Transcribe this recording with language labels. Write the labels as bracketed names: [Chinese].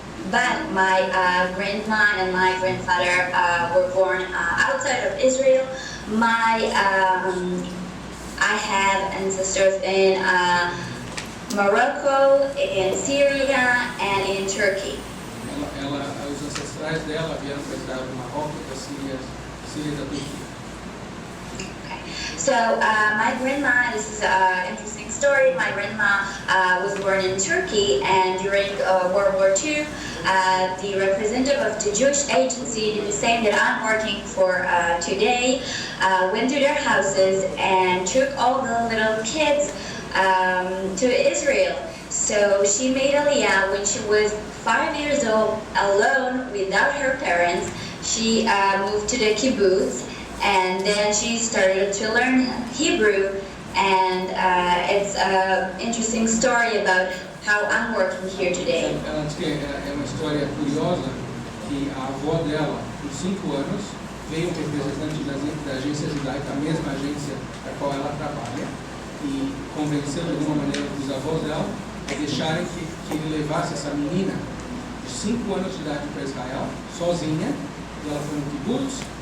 [English] But my grandma and my grandfather were born outside of Israel. I have ancestors in Morocco, in Syria, and in Turkey. [Portuguese] Os ancestrais dela vieram para Israel do Marrocos, da Síria e da Turquia. [English] So my grandma, this is an interesting story. My grandma was born in Turkey, and during World War II, the representative of the Jewish agency, the same that I'm working for today, went to their houses and took all the little kids to Israel. So she made Aliyah when she was 5 years old, alone, without her parents. She moved to the kibbutz. And then she started to learn Hebrew, and it's an interesting story about how I'm working here today. [Portuguese] Ela diz que é uma história curiosa que a avó dela, com 5 anos, veio um representante da agência Judaica, a mesma agência para a qual ela trabalha, e convenceu de alguma maneira os avós dela a deixarem que ele levasse essa menina de 5 anos de idade para Israel, sozinha, e ela foi no kibbutz.